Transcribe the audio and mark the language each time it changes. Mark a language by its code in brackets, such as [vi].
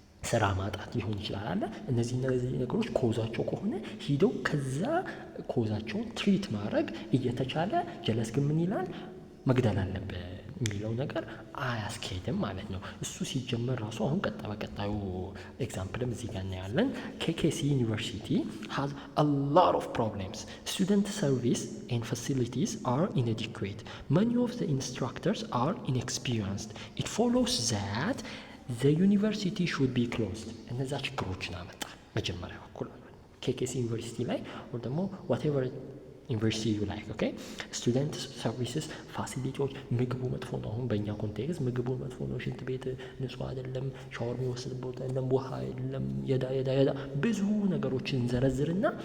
[am] ስራ ማጣት ሊሆን ይችላል አለ። እነዚህ ነገሮች ኮዛቸው ከሆነ ሂደው ከዛ ኮዛቸውን ትሪት ማድረግ እየተቻለ ጀለስ ግን ምን ይላል? መግደል አለብን የሚለው ነገር አያስኬድም ማለት ነው። እሱ ሲጀመር ራሱ አሁን በቀጣዩ ኤግዛምፕልም እዚህ ጋር እናያለን። ኬኬሲ ዩኒቨርሲቲ [en] has a lot of problems. Student service and facilities are inadequate. Many of the instructors are inexperienced. It follows that the university should be closed። [am] እነዛ ችግሮችን አመጣ መጀመሪያ በኩል ኬኬሲ ዩኒቨርሲቲ ላይ ወይ ደግሞ whatever ዩኒቨርሲቲ ዩ ላይክ ኦኬ። ስቱደንት ሰርቪስስ ፋሲሊቲዎች፣ ምግቡ መጥፎ ነው። አሁን በእኛ ኮንቴክስት ምግቡ መጥፎ ነው፣ ሽንት ቤት ንጹህ አይደለም፣ ሻወር የሚወስድ ቦታ የለም፣ ውሃ የለም፣ የዳ ብዙ ነገሮችን እንዘረዝርና